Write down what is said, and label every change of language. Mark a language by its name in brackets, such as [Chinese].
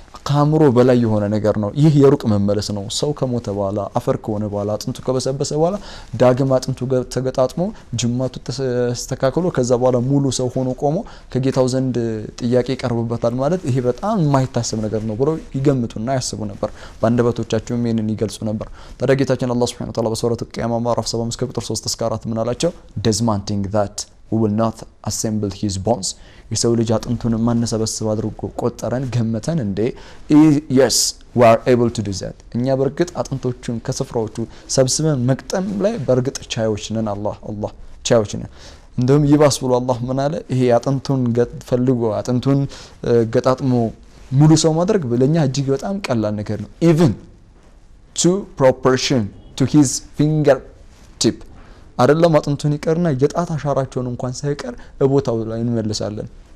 [Amharic] ከአእምሮ በላይ የሆነ ነገር ነው። ይህ የሩቅ መመለስ ነው። ሰው ከሞተ በኋላ አፈር ከሆነ በኋላ አጥንቱ ከበሰበሰ በኋላ ዳግም አጥንቱ ተገጣጥሞ ጅማቱ ተስተካክሎ ከዛ በኋላ ሙሉ ሰው ሆኖ ቆሞ ከጌታው ዘንድ ጥያቄ ይቀርብበታል ማለት ይሄ በጣም የማይታሰብ ነገር ነው ብለው ይገምቱና ያስቡ ነበር። በአንደበቶቻቸውም ይሄንን ይገልጹ ነበር። ታዲያ ጌታችን አላህ [Arabic] Subhanahu Wa Ta'ala [Amharic] በሱረቱ ቂያማ ምዕራፍ 75 ከቁጥር 3 እስከ 4 ምን አላቸው? [English] Does man think that we will not assemble his bones [Amharic] የሰው ልጅ አጥንቱን ማነሰበስብ አድርጎ ቆጠረን ገመተን እንዴ? [English] Yes we are able to do that [Amharic] እኛ በርግጥ አጥንቶቹን ከስፍራዎቹ ሰብስበን መቅጠም ላይ በርግጥ ቻዮች ነን። አላህ ቻዮች ነን። እንደውም ይባስ ብሎ አላህ ምን አለ? ይሄ አጥንቱን ፈልጎ አጥንቱን ገጣጥሞ ሙሉ ሰው ማድረግ ለኛ እጅግ በጣም ቀላል ነገር ነው። [English] even to proportion to his finger tip [Amharic] አይደለም አጥንቱን ይቀርና የጣት አሻራቸውን እንኳን ሳይቀር ቦታው ላይ እንመልሳለን።